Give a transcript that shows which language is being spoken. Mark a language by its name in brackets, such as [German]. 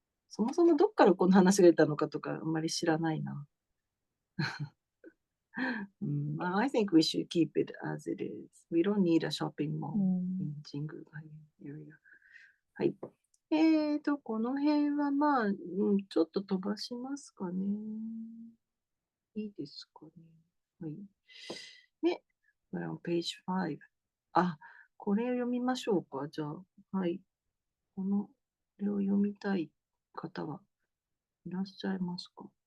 [Japanese] そもそもどっからこの話が出たのかとかあんまり知らないな。 [English] I think we should keep it as it is. We don't need a shopping mall in Jingu area. [Japanese] はい。この辺はまあ、ちょっと飛ばしますかね。いいですかね。はい。で、 [English] on page 5。 [Japanese] あ、これ読みましょうか。じゃあ、はい。これを読みたい方はいらっしゃいますか？